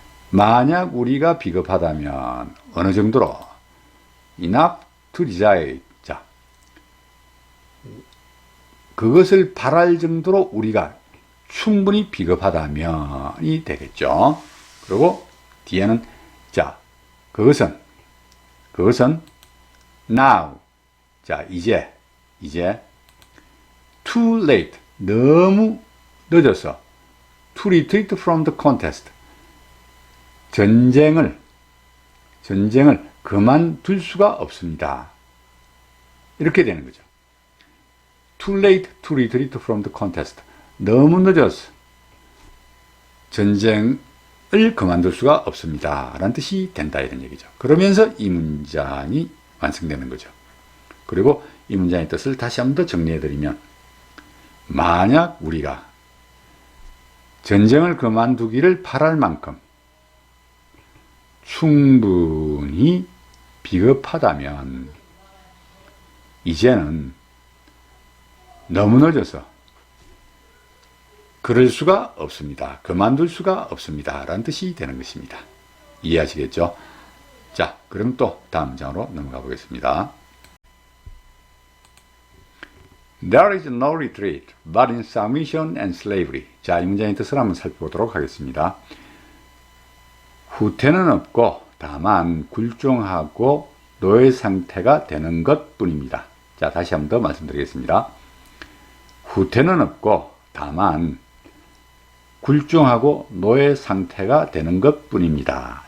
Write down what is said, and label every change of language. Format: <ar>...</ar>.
<ko>만약 우리가 비겁하다면 어느 정도로</ko> <en>enough to desire.</en> <ko>자, 그것을 바랄 정도로 우리가 충분히 비겁하다면이 되겠죠. 그리고 뒤에는 자, 그것은 now. 자, 이제</ko> <en>too late.</en> <ko>너무 늦어서</ko> <en>to retreat from the contest.</en> <ko>전쟁을 그만둘 수가 없습니다. 이렇게 되는 거죠.</ko> <en>Too late to retreat from the contest.</en> <ko>너무 늦어서 전쟁을 그만둘 수가 없습니다. 라는 뜻이 된다 이런 얘기죠. 그러면서 이 문장이 완성되는 거죠. 그리고 이 문장의 뜻을 다시 한 번 더 정리해드리면, 만약 우리가 전쟁을 그만두기를 바랄 만큼 충분히 비겁하다면 이제는 너무 늦어서 그럴 수가 없습니다. 그만둘 수가 없습니다. 라는 뜻이 되는 것입니다. 이해하시겠죠? 자, 그럼 또 다음 문장으로 넘어가 보겠습니다.</ko> <en>There is no retreat but in submission and slavery.</en> <ko>자, 이 문장의 뜻을 한번 살펴보도록 하겠습니다. 후퇴는 없고 다만 굴종하고 노예 상태가 되는 것 뿐입니다. 자, 다시 한번 더 말씀드리겠습니다. 후퇴는 없고 다만 굴종하고 노예 상태가 되는 것 뿐입니다.</ko>